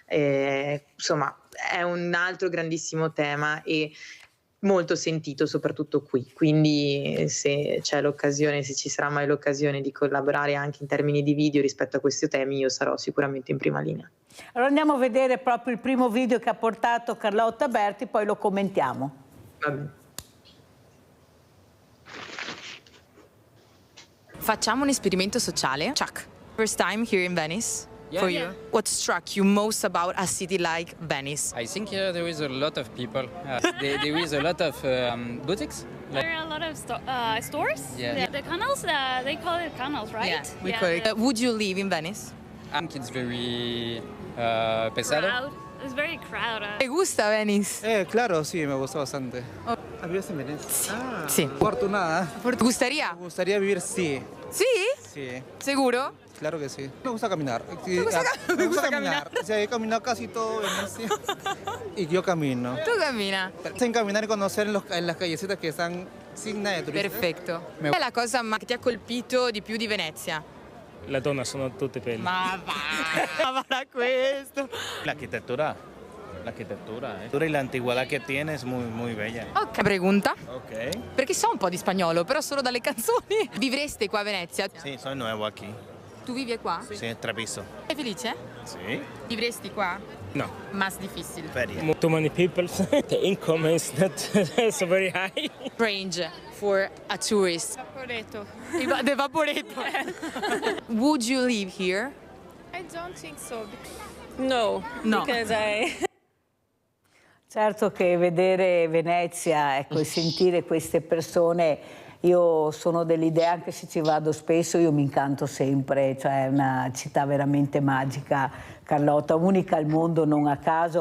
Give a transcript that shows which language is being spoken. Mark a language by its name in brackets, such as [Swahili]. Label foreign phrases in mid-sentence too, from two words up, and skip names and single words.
[Italian] insomma è un altro grandissimo tema e molto sentito soprattutto qui, quindi se c'è l'occasione, se ci sarà mai l'occasione di collaborare anche in termini di video rispetto a questi temi, io sarò sicuramente in prima linea. Allora andiamo a vedere proprio il primo video che ha portato Carlotta Berti, poi lo commentiamo. Va bene. Facciamo un esperimento sociale. [English] Chuck, first time here in Venice. For you, what struck you most about a city like Venice? I think there is a lot of people. There is a lot of boutiques. There are a lot of stores. Yeah. The canals, they call it canals, right? Yeah, we call it. Would you live in Venice? I think it's very pesado. Crowd. It's very crowded. [Spanish] ¿Te gusta Venice? Claro, sí, me gustó bastante. ¿Vives en Venecia? Ah, Sí. Fortunada. ¿Gustaría? Me gustaría vivir, sí. ¿Sí? Sí, ¿Seguro? claro que sí. Me gusta caminar. Sí, Me gusta caminar. O sea, he caminado casi todo Venecia. Y yo camino. [Italian] Tu cammina. [Spanish] Sin caminar y conocer en las callecitas [Italian] che stanno [Spanish] sin nada de turistas. [Italian] Perfetto. Qual è la cosa che ti ha colpito di più di Venezia? Le donne sono tutte belle. Ma va! Ma para questo! L'architettura e l'antigüedad che tiene è molto bella. [Spanish] Ok, pregunta. Ok. [Italian] Perché so un po' di spagnolo, però solo dalle canzoni. Vivreste qua a Venezia? Sì, sono nuovo qui. Tu vivi qua? Sì, Treviso. Sei felice? Sì. Vivresti qua? No. Más difficile. [Spanish] Feria. [English] Too many people. The income is not so very high. Range for a tourist. Vaporetto. The Vaporetto. Would you live here? I don't think so. No, No. because [Italian] Certo che vedere Venezia, ecco, e sentire queste persone, io sono dell'idea, anche se ci vado spesso, io mi incanto sempre, cioè è una città veramente magica, Carlotta, unica al mondo, non a caso.